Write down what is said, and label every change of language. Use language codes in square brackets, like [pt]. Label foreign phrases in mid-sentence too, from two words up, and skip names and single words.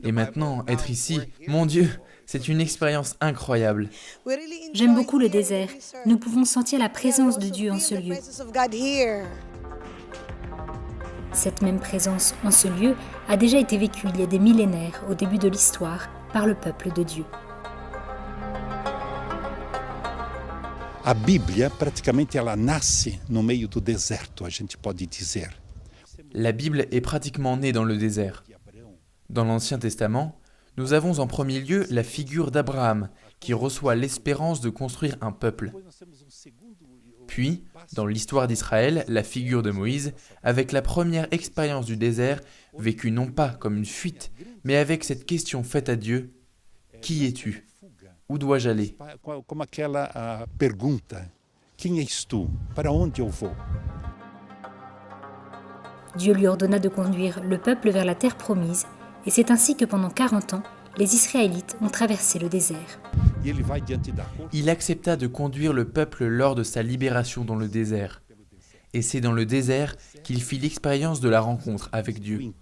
[fr] Et maintenant, être ici, mon Dieu, c'est une expérience incroyable. J'aime beaucoup le désert. Nous pouvons sentir la présence de Dieu en ce lieu. Cette même présence en ce lieu a déjà été vécue il y a des millénaires, au début de l'histoire, par le peuple de Dieu. [pt] A Bíblia, praticamente, ela nasce no meio do deserto, a gente pode dizer. [fr] La Bible est pratiquement née dans le désert. Dans l'Ancien Testament, Nous avons en premier lieu la figure d'Abraham, qui reçoit l'espérance de construire un peuple. Puis, dans l'histoire d'Israël, la figure de Moïse, avec la première expérience du désert, vécue non pas comme une fuite, mais avec cette question faite à Dieu, « Qui es-tu ? Où dois-je aller ?» [pt] Como aquela pergunta: quem és tu? Para onde eu vou? [fr] Dieu lui ordonna de conduire le peuple vers la terre promise, et c'est ainsi que pendant 40 ans, les Israélites ont traversé le désert. Il accepta de conduire le peuple lors de sa libération dans le désert. Et c'est dans le désert qu'il fit l'expérience de la rencontre avec Dieu.